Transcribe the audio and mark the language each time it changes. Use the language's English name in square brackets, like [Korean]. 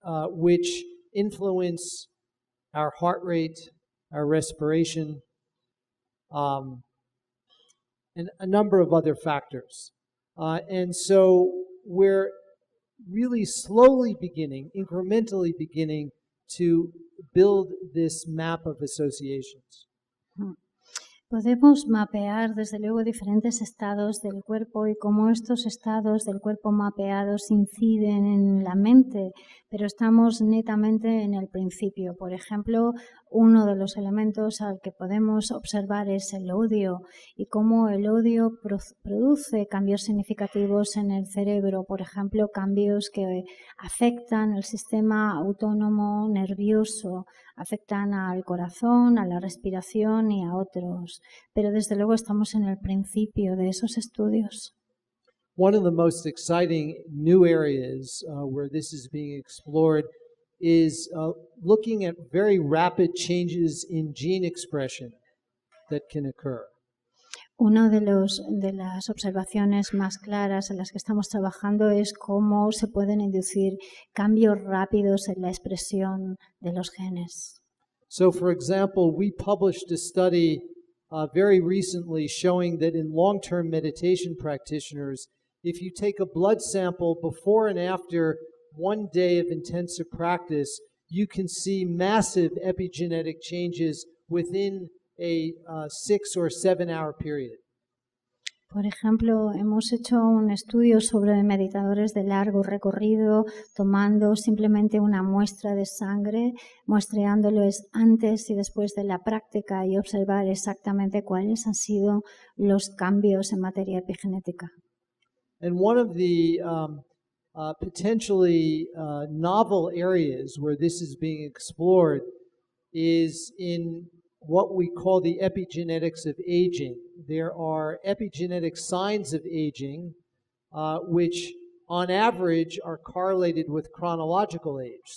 [English] which influence our heart rate, our respiration, and a number of other factors. And so we're really slowly beginning, incrementally beginning to build this map of associations. [Spanish] Podemos mapear desde luego diferentes estados del cuerpo y cómo estos estados del cuerpo mapeados inciden en la mente, pero estamos netamente en el principio. Por ejemplo, uno de los elementos al que podemos observar es el odio y cómo el odio produce cambios significativos en el cerebro, por ejemplo, cambios que afectan el sistema autónomo nervioso, afectan al corazón, a la respiración y a otros. Pero desde luego estamos en el principio de esos estudios. [English] One of the most exciting new areas where this is being explored is looking at very rapid changes in gene expression that can occur. [Spanish] Una de las observaciones más claras en las que estamos trabajando es cómo se pueden inducir cambios rápidos en la expresión de los genes. [English] So, for example, we published a study very recently showing that in long-term meditation practitioners, if you take a blood sample before and after one day of intensive practice, you can see massive epigenetic changes within a 6 or 7 hour period. [Spanish] Por ejemplo, hemos hecho un estudio sobre meditadores de largo recorrido, tomando simplemente una muestra de sangre, muestreándolos antes y después de la práctica y observar exactamente cuáles han sido los cambios en materia epigenética. [English] And one of the potentially novel areas where this is being explored is in what we call the epigenetics of aging. There are epigenetic signs of aging, which on average are correlated with chronological age.